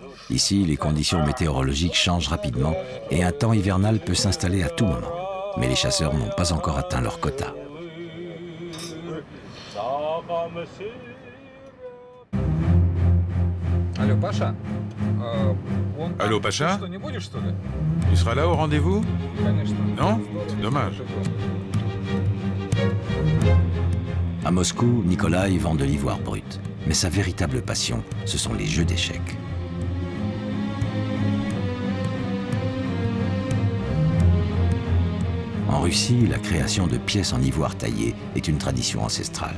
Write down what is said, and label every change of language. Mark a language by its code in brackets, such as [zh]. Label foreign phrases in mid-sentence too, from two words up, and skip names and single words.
[fr] Ici, les conditions météorologiques changent rapidement et un temps hivernal peut s'installer à tout moment. Mais les chasseurs n'ont pas encore atteint leur quota. [ru] Алло, Паша? [fr] Allô, Pacha? [ru] Что, не будешь, что ли? [fr] Tu seras là au rendez-vous? [ru] Конечно. [fr] Non? C'est dommage. À Moscou, Nikolai vend de l'ivoire brut. Mais sa véritable passion, ce sont les jeux d'échecs. En Russie, la création de pièces en ivoire taillé est une tradition ancestrale.